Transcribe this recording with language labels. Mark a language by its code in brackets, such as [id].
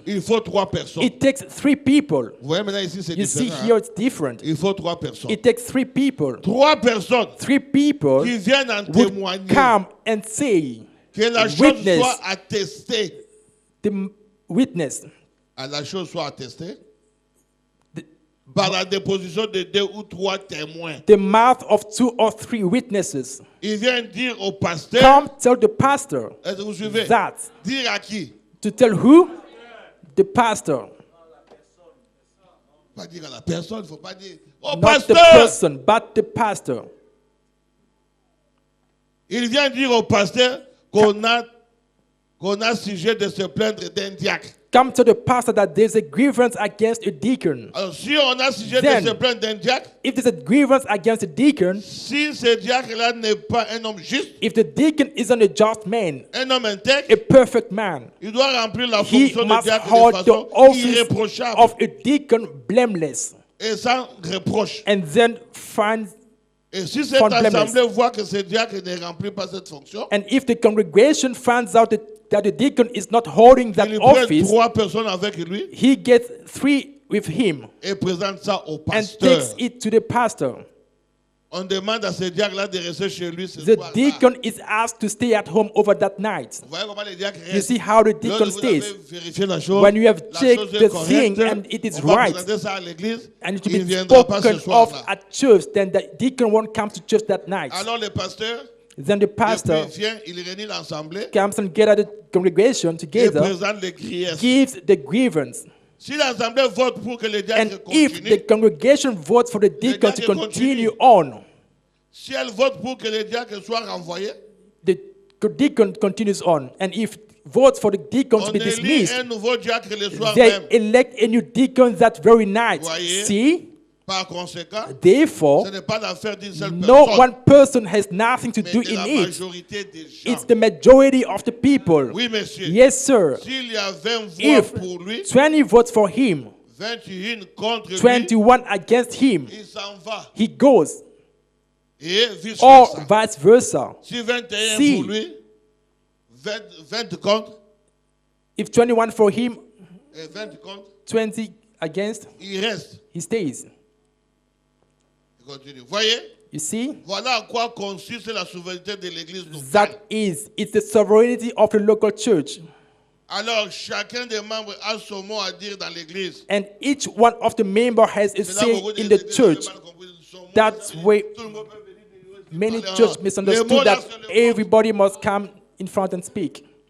[fr] Il faut 3 personnes. [en] It takes 3 people. [fr] Vous voyez maintenant ici c'est différent. [en] You see [fr] hein? [en] here it's different. [fr] Il faut 3 personnes. [en] It takes 3 people. [fr] 3 personnes. [en] 3 people [fr] qui viennent en témoigner. [en] Come and say. [fr] Que la chose soit attestée. [en] The witness. [fr] À la chose soit attestée. Par la déposition de 2 ou 3 témoins. [en] The mouth of 2 or 3 witnesses. [fr] Il vient dire au pasteur. [en] Come tell the pastor. [fr] Est-ce que vous suivez? [en] That. [fr] Dire à qui? [en] To tell who? The pastor. [fr] Pas dire à la personne, il ne faut pas dire au [en] Not [fr] pasteur. [en] The person, but the pastor. [fr] Il vient dire au pasteur qu'on a sujet de se plaindre d'un diacre. [en] Come to the pastor that there's a grievance against a deacon. [fr] Alors, si on a sujet de se plaindre d'un diacre, [en] if there's a grievance against a deacon, [fr] si ce diacre-là n'est pas un homme juste, [en] if the deacon isn't a just man, [fr] un homme intègre, [en] a perfect man, [fr] il doit remplir la fonction de diacre de façon irréprochable. [en] Of a deacon blameless. [fr] Et sans reproche. [en] And then find. [fr] Et si cette assemblée voit que ce diacre ne remplit pas cette fonction, [en] and if the congregation finds out that the deacon is not holding that office, [fr] 3 personnes avec lui, [en] he gets 3 with him [fr] et présente ça au pasteur. [en] And takes it to the pastor. [fr] On demande à ce diacre-là de rester chez lui ce [en] the [fr] soir-là. [en] deacon is asked to stay at home over that night. [fr] Vous voyez comment les diacres restent? [en] You see how the deacon stays. When you have checked the thing and it is right, and it will be spoken of at church, then the deacon won't come to church that night. [fr] Alors le pasteur, [en] then the pastor [fr] vient, il réunit l'assemblée, [en] comes and gathers the congregation together, gives the grievance. [fr] Si l'assemblée vote pour que le diacre [en] and if the congregation votes for the deacon to continue on, [fr] si elle vote pour que le diacre soit renvoyé, [en] the deacon continues on. And if votes for the deacon to be dismissed, they elect a new deacon that very night. [fr] Voyez? [en] See? [fr] Par conséquent, [en] therefore, [fr] ce n'est pas l'affaire d'une seule [en] no [fr] personne, [en] one person has nothing to do in it. It's the majority of the people. [fr] Oui, monsieur. [en] Yes, sir. [fr] S'il y a 20 voix [en] if [fr] pour lui, [en] 20 votes for him, [fr] 21 contre [en] 21 against him, [fr] il s'en va. [en] He goes. [fr] Et vice [en] or [fr] versa. [en] vice versa. [fr] Si 21 [en] See, [fr] pour lui, 20 contre, [en] if 21 for him, [fr] et 20 contre, [en] 20 against, [fr] il reste. [en] He stays. [fr] Continue. Voyez? [en] You see? [fr] Voilà à quoi consiste la souveraineté de l'église locale. [en] That is, it's the sovereignty of the local church. [fr] Alors, chacun des membres a son mot à dire dans l'église. [en] And each one of the members has a say in the church. That's why many churches misunderstood that everybody must come in front and speak.